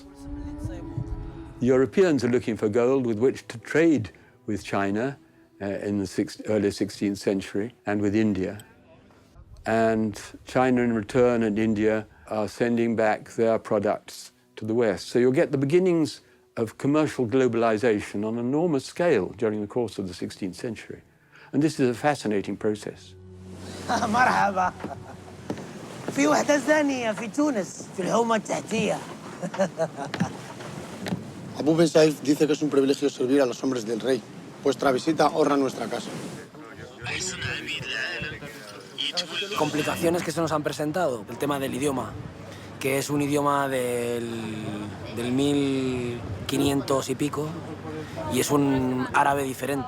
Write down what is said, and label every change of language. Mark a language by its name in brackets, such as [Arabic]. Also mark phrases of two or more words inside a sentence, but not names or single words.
[English] Europeans are looking for gold with which to trade with China in the early 16th century and with India. And China in return and India are sending back their products to the West. So you'll get the beginnings of commercial globalization on an enormous scale during the course of the 16th century. And this is a fascinating process. [Arabic] مرحبا. في وحدة ثانية في تونس في الحومة التحتية. [Spanish] Abu Ben Saif dice que es un privilegio servir a los hombres del rey. Vuestra visita honra nuestra casa. Complicaciones que se nos han presentado, el tema del idioma. que es un idioma del 1500 y pico, y es un árabe diferente.